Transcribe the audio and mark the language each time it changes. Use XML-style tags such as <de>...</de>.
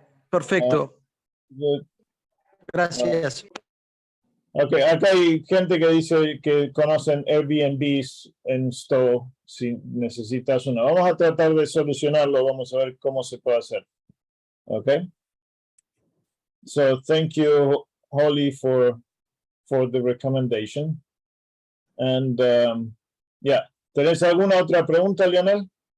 <es>Perfecto. Yo- Gracias. Ok, acá hay gente que dice que conocen Airbnbs en Stowe si necesitas uno. Vamos a tratar de solucionarlo, vamos a ver cómo se puede hacer. Ok.</es> <en>So thank you, Holly, for the recommendation. And yeah,</en> <es>¿tenés alguna otra pregunta, Lionel?</es>